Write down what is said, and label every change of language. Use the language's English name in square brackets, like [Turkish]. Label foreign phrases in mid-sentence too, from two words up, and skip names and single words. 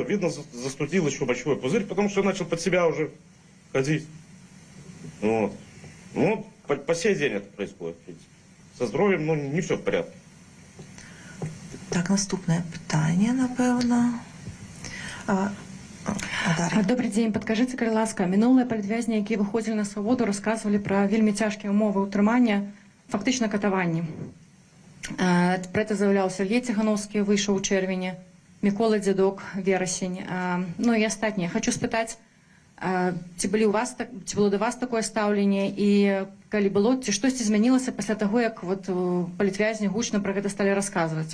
[Russian] Видно, застудил еще большой пузырь, потому что я начал под себя уже ходить. Вот. По сей день это происходит. Со здоровьем, не все в порядке. [Belarusian] Так, наступное питание, напевно. [Russian] Добрый день. [Belarusian] Падкажыце, калі ласка, мінулыя палітвязні, якія выходзілі на свабоду, расказвалі пра вельмі цяжкія ўмовы ўтрымання, фактычна катаванні. Пра это заяўляў Сергей Ціхановскі, выйшаў у чэрвені, Мікола Дзядок, верасень. І астатнія. Хочу спытаць, ці было да вас такое стаўленне, і калі было, ці штосьці змянілася пасля таго, як палітвязні гучна пра гэта сталі расказваць?